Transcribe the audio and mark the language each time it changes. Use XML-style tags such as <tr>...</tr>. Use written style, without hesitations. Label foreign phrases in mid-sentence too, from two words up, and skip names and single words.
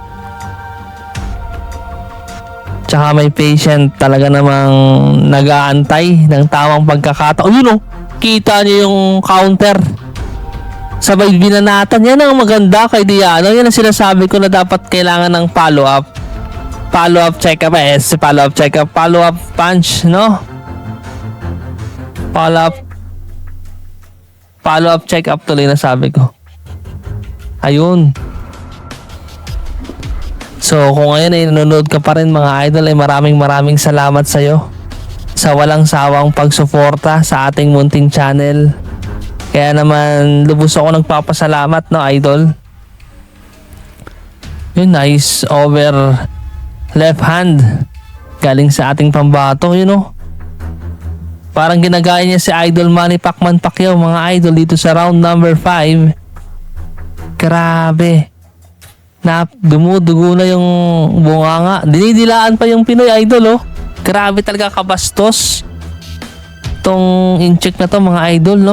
<tl>Tsaka may patient talaga namang nag-aantay ng tamang pagkakataon. Yun, kita niyo yung counter. Sabay binanatan. Yan ang maganda kay Diano. Yan ang sinasabi ko na dapat kailangan ng follow-up.</tl> <en>Follow-up check-up. Follow-up check-up. Follow-up punch, no? Follow-up check-up</en> <tl>tuloy na sabi ko. Ayun. So kung ngayon ay nanonood ka pa rin mga idol, ay maraming salamat sa iyo sa walang sawang pagsuporta sa ating munting channel. Kaya naman lubos ako nagpapasalamat, no idol. Yun,</tl> <en>nice over left hand</en> <tl>galing sa ating pambato,</tl> <en>you know.</en> <tl>Parang ginagaya niya si Idol Manny Pacquiao mga idol dito sa round number 5. Grabe. Dumudugo na yung bunganga. Dinidilaan pa yung Pinoy idol, oh. Grabe talaga kabastos tong in-check na to mga idol, no?</tl>